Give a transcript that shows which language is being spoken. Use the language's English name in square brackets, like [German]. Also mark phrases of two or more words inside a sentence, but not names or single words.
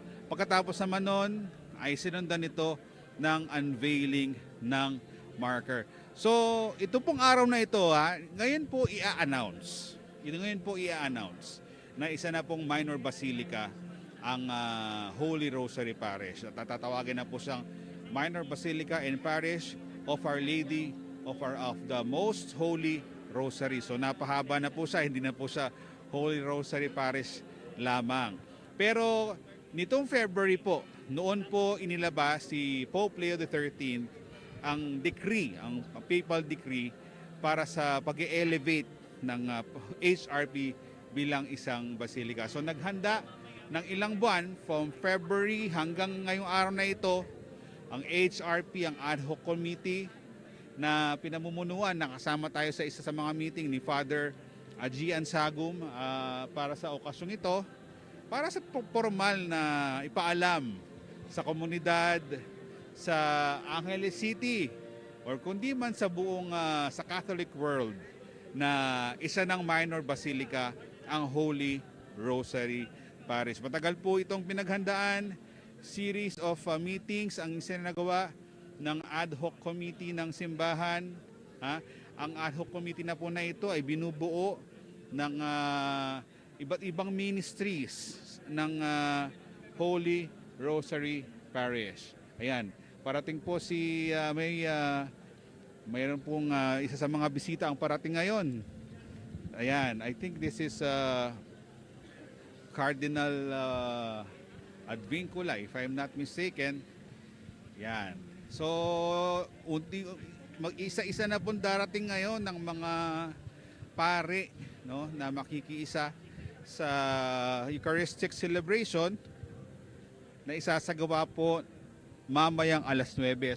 [Filipino] Pagkatapos naman nun ay sinundan ito ng unveiling ng marker. So, ito pong araw na ito, ngayon po i-announce na isa na pong [English] minor basilica [Filipino] ang Holy Rosary Parish. At tatawagin na po siyang Minor Basilica and Parish of Our Lady of the Most Holy Rosary. So, napahaba na po siya, hindi na po siya Holy Rosary Parish lamang. Pero nitong February po, noon po inilabas si Pope Leo XIII ang decree, ang [English] papal decree [Filipino] para sa pag-elevate ng HRP bilang isang basilika. So naghanda ng ilang buwan [English] from February [Filipino] hanggang ngayong araw na ito ang HRP, ang [English] ad hoc committee [Filipino] na pinamumunuan, nakasama tayo sa isa sa mga meeting ni Father Ajian Sagum para sa okasyong ito, para sa formal na ipaalam sa komunidad sa Angeles City or kundi man sa buong sa [English] Catholic world [Filipino] na isa ng minor basilica ang Holy Rosary Parish. Matagal po itong pinaghandaan, [English] series of meetings [Filipino] ang isinagawa ng [English] ad hoc committee [Filipino] ng simbahan. Ang [English] ad hoc committee [Filipino] na po na ito ay binubuo ng iba't ibang ministries ng Holy Rosary Parish. Ayan, parating po si mayroon pong isa sa mga bisita ang parating ngayon. Ayan, [English] I think this is Cardinal Advincula, if I'm not mistaken. [Filipino] Yan. So, mag-isa-isa na pong darating ngayon ng mga pare, no, na makikiisa sa [English] Eucharistic celebration [Filipino] na isasagawa po mamayang alas 9.